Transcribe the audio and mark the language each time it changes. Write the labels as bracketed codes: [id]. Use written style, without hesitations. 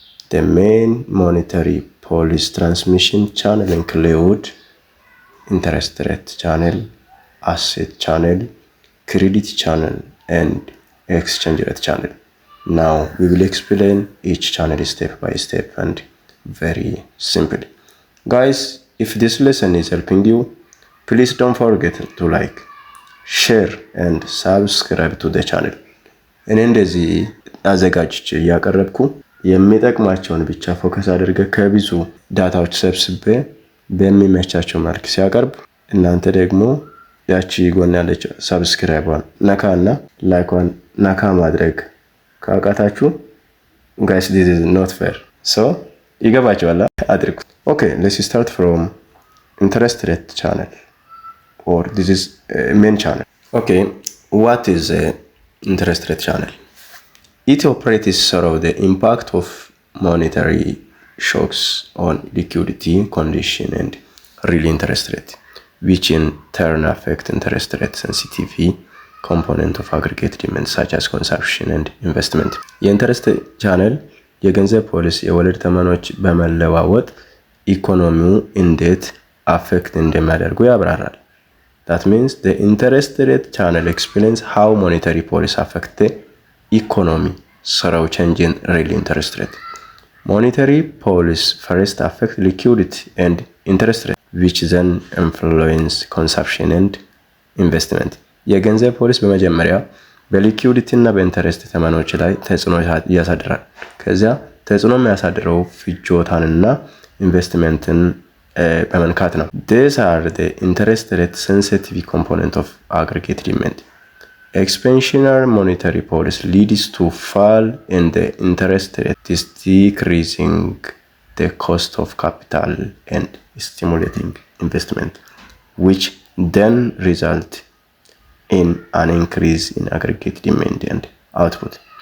[en] The main monetary policy transmission channel include interest rate channel, asset channel, credit channel and exchange rate channel. Now we will explain each channel step by step and very simply. Guys, if this lesson is helping you, please don't forget to like, share and subscribe to the channel. [am] እኔ እንደዚህ አዘጋጅቼ እያቀረብኩ የሚጠቅማቸውን ብቻ ፎከስ አድርገህ ከብዙ ዳታዎች ሰብስቤ በሚመቻቸው መልክ ሲያቀርብ እናንተ ደግሞ ያቺ ጎን ያለች ሰብስክራይቧን ነካና ላይኳን ነካ ማድረግ ካቃታችሁ [en] guys this is not fair. So [am] ይገባችኋል አድርጉ። [en] Okay, let's start from interest rate channel or this is main channel. Okay, what is interest rate channel? It operates through the impact of monetary shocks on liquidity condition and real interest rate, which in turn affect interest rate sensitivity component of aggregate demand such as consumption and investment. [am] የኢንተረስት ቻነል የገንዘብ ፖሊሲ የወለድ ተመኖች በመለዋወጥ ኢኮኖሚው እንዴት አፌክት እንደሚያደርጉ ያብራራል። [en] That means the interest rate channel explains how monetary policy affect the economy through change in real interest rate. Monetary policy first affect liquidity and interest rate, which then influence consumption and investment. [am] የገንዘብ ፖሊሲ በመጀመሪያ በሊኩዊዲቲ እና በኢንተረስት ተመኖች ላይ ተጽዕኖ ያሳድራል። ከዚያ ተጽዕኖ የሚያሳድረው ፍጆታንና ኢንቨስትመንትን በመንካት ነው። [en] These are the interest rate sensitive component of aggregate demand. Expansionary monetary policy leads to fall in the interest rate, decreasing the cost of capital and stimulating investment, which then result in an increase in aggregate demand and output.